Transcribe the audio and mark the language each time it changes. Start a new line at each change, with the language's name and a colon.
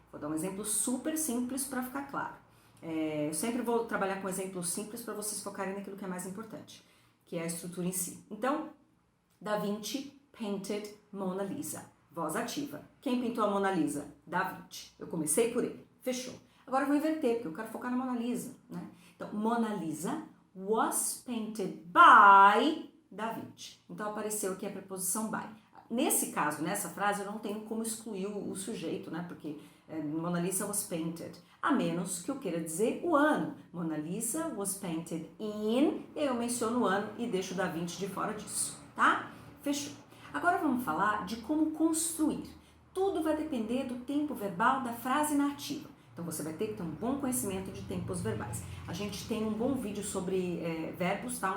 Portuguese: Vou dar um exemplo super simples para ficar claro. Eu sempre vou trabalhar com exemplos simples para vocês focarem naquilo que é mais importante, que é a estrutura em si.
English: Então, Da Vinci painted Mona Lisa.
Portuguese: Voz ativa. Quem pintou a Mona Lisa? Da Vinci. Eu comecei por ele. Fechou. Agora eu vou inverter, porque eu quero focar na Mona Lisa, né?
English: Então, Mona Lisa was painted by Da Vinci.
Portuguese: Então, apareceu aqui a preposição by. Nesse caso, nessa frase, eu não tenho como excluir o sujeito, né? Porque
English: Mona Lisa was painted.
Portuguese: A menos que eu queira dizer o ano.
English: Mona Lisa was painted in,
Portuguese: eu menciono o ano e deixo Da Vinci de fora disso, tá? Fechou. Agora vamos falar de como construir. Tudo vai depender do tempo verbal da frase nativa. Então você vai ter que ter um bom conhecimento de tempos verbais. A gente tem um bom vídeo sobre verbos, tá?